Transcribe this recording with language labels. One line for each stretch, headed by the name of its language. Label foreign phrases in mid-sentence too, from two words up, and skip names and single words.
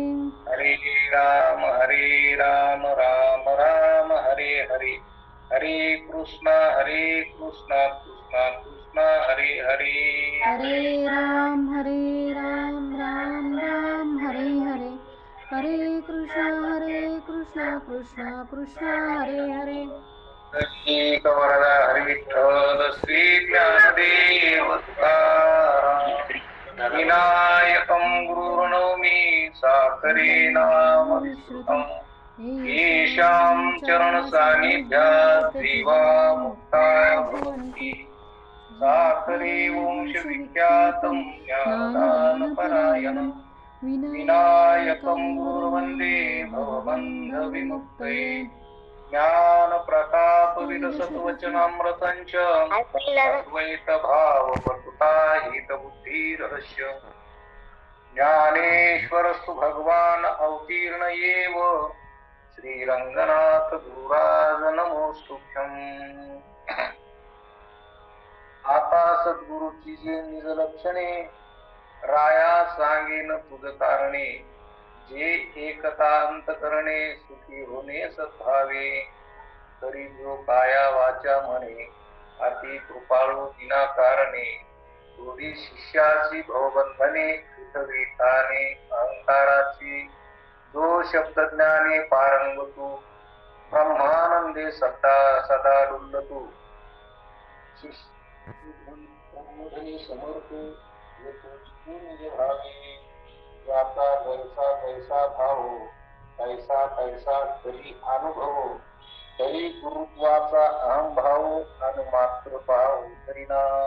Sanskrit: हरे राम राम राम हरे हरे हरे कृष्ण कृष्ण कृष्ण हरे हरे हरे राम राम हरे हरे हरे कृष्ण कृष्ण हरे हरे श्री कवरदा हरी विठ्ठल श्री ज्ञानदेव तुकाराम विनायकं गुरुर्नौमि साकरे नाम विश्रुतम् येषां चरण सान्निध्यात् देवा मुक्ता भवन्ति साकरे वंश विख्यातं ज्ञानदानपरायणं विनायकं गुरुर्वन्दे भवबन्ध विमुक्तये ज्ञान प्रताप विलसत्वचनामृतंच अद्वैत भाव बसुता हित बुद्धी रहस्य ज्ञानेश्वरस्तु भगवान अवतीर्ण येव श्रीरंगनाथ गुरुराज नमोस्तुभ्यम्
Marathi: आता सद्गुरूची जे निज लक्षणे राया सांगेन तुझ कारणे जे एकता अंत करणे सुखी होणे सद्भावे तरी जो काया वाचा म्हणे अति कृपाळू दिना कारणे तुझी शिष्याची भवबंधने विठाने अहंकाराची जो शब्दज्ञाने पारंगतू ब्रह्मानंदे सदा डुल्लतू समर्थ भावे याचा जैसा भाव तैसा तरी अनुभव तरी गुरुत्वाचा अहंभाव आणि मात्र भाव तरी ना